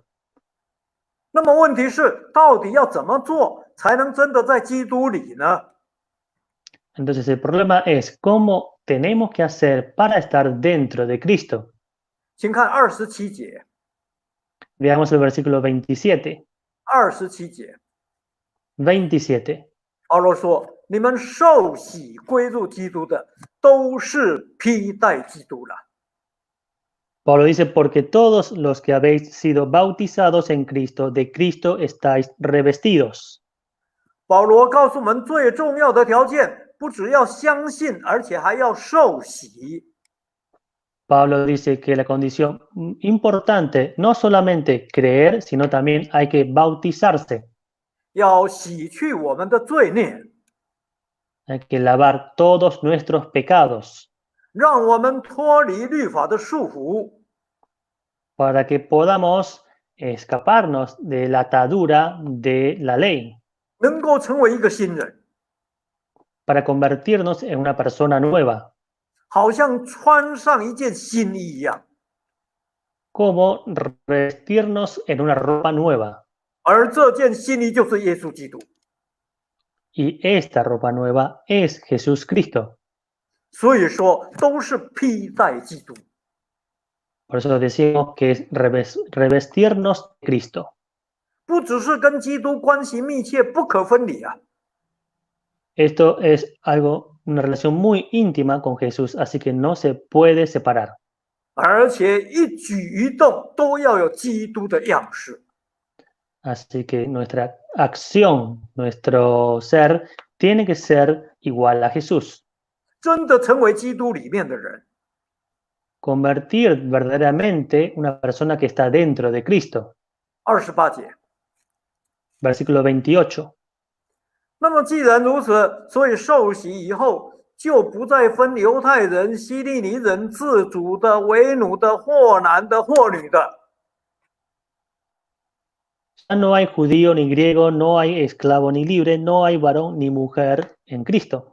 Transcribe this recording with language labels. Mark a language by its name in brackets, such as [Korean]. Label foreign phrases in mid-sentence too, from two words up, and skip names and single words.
[Chinese] 那么问题是，到底要怎么做才能真的在基督里呢？ [Spanish] Entonces el problema es cómo tenemos que hacer para estar dentro de Cristo. [Chinese] 请看27节， [Spanish] Veamos el versículo 27. [Chinese] 27 节， [Spanish] 27. [Chinese] 保罗说：“你们受洗归入基督的，都是披戴基督了。” [Spanish] Pablo dice, porque todos los que habéis sido bautizados en Cristo, de Cristo estáis revestidos. [Chinese] 保罗告诉我们，最重要的条件不只要相信，而且还要受洗。 [Spanish] Pablo dice que la condición importante no solamente creer, sino también hay que bautizarse. [Chinese] 要洗去我们的罪孽， [Spanish] Hay que lavar todos nuestros pecados [Chinese] 让我们脱离律法的束缚， [Spanish] para que podamos escaparnos de la atadura de la ley, [Chinese] 能够成为一个新人， [Spanish] para convertirnos en una persona nueva, [Chinese] 好像穿上一件新衣一样。 [Spanish] como vestirnos en una ropa nueva. [Chinese] 而这件新衣就是耶稣基督。 [Spanish] Y esta ropa nueva es Jesús Cristo. [Chinese] 所以说，都是披戴基督。 [Spanish] Por eso decimos que es revestirnos de Cristo. [Chinese] 不只是跟基督关系密切、不可分离啊， [Spanish] Esto es una relación muy íntima con Jesús, así que no se puede separar. [Chinese] 而且一举一动都要有基督的样式。 [Spanish] Así que nuestra acción, nuestro ser, tiene que ser igual a Jesús. [Chinese] 真的成为基督里面的人， [Spanish] Convertir verdaderamente una persona que está dentro de Cristo. [Chinese] 28 节。 [Spanish] Versículo 28. [Chinese] 那么既然如此，所以受洗以后，就不再分犹太人、希利尼人、自主的、为奴的、或男的、或女的， [Spanish] Ya no hay judío ni griego, no hay esclavo ni libre, no hay varón ni mujer en Cristo.